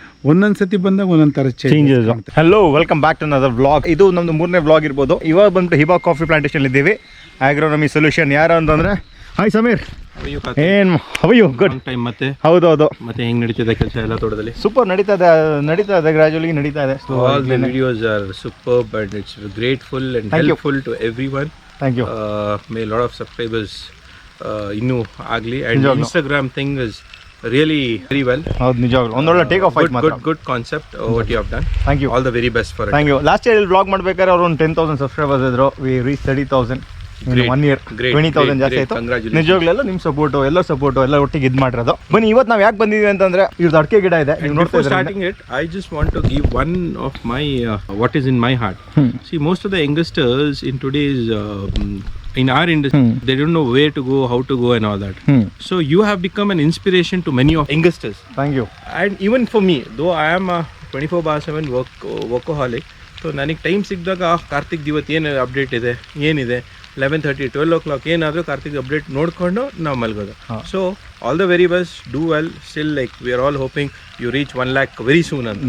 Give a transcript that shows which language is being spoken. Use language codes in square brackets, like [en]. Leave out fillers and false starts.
[kn] ಒಂದೊಂದ್ ಸತಿ ಬಂದಾಗ ಒಂದೊಂದ್ ತರ changes. [en] Hello, welcome back to another vlog. [kn] ಇದು ನಮ್ದು 3ನೇ ವ್ಲಾಗ್ ಇರ್ಬೋದು. ಇವಾಗ ಬಂದ್ಬಿಟ್ಟು ಹಿಬಾ ಕಾಫಿ ಪ್ಲಾಂಟೇಶನ್ ಇದ್ದೀವಿ. ಆಗ್ರೋನಮಿ ಸೊಲ್ಯೂಷನ್ ಯಾರು ಅಂತಂದ್ರೆ, [en] Hi Sameer, ಏನ್ how are you? Good time. [kn] ಹೌದು ಮತ್ತೆ ಹೆಂಗ್ ನಡೀತಿದೆ ಕೆಲಸ ಎಲ್ಲ ತೋಟದಲ್ಲಿ? ಸೂಪರ್ ನಡೀತಾ ಇದೆ, ಗ್ರಾಜುಯಲಿ ನಡೀತಾ ಇದೆ. [en] All the videos are superb and it's grateful and helpful to everyone. Thank you. May a lot of subscribers [kn] ಇನ್ನೂ ಆಗಲಿ. [en] and Instagram thing is really very well. [kn] ಹೌದು, ನಿಜವಾಗ್ಲೂ ಒಂದೊಳ್ಳೆ ಟೇಕ್ ಆಫ್ ಆಯ್ತು. [en] Good concept what you have done. Thank you. All the very best for it. Thank you. [kn] Last year vlog ಮಾಡ್ಬೇಕಾದ್ರೆ ಅವರು ಒಂದು 10,000 subscribers ಇದ್ರು. [en] We reach 30,000 in 1 year. [kn] 20,000 ಜಾಸ್ತಿ ಆಯ್ತು. ನಿಜವಾಗ್ಲೆಲ್ಲ ನಿಮ್ ಸಪೋರ್ಟು, ಎಲ್ಲರ ಸಪೋರ್ಟು, ಎಲ್ಲ ಒಟ್ಟಿಗೆ ಇದು ಮಾಡಿರೋದು. ಬನ್ನಿ, ಇವತ್ತು ನಾವು ಯಾಕೆ ಬಂದಿದ್ವಿ ಅಂತಂದ್ರೆ ಇವ್ರದ್ದು ಅಡಿಕೆ ಗಿಡ ಇದೆ. [en] Before starting it, I just want to give one of my what is in my heart. See, most of the youngsters in today's in our industry, they don't know where to go, how to go and all that. So you have become an inspiration to many of youngsters. Thank you. And even for me, though I am a 24/7 workaholic, so [kn] ನನಗೆ time ಸಿಕ್ಕಿದಾಗ ಕಾರ್ತಿಕ್ ಇವತ್ತು ಏನು update ಇದೆ, ಏನಿದೆ 11:30 12 o'clock ಏನಾದರೂ Karthik update ನೋಡಿಕೊಂಡು ನಾವು ಮಲಗೋದು. [en] So all the very best, do well. Still like we are all hoping you reach 1 lakh very soon ಅಂತ.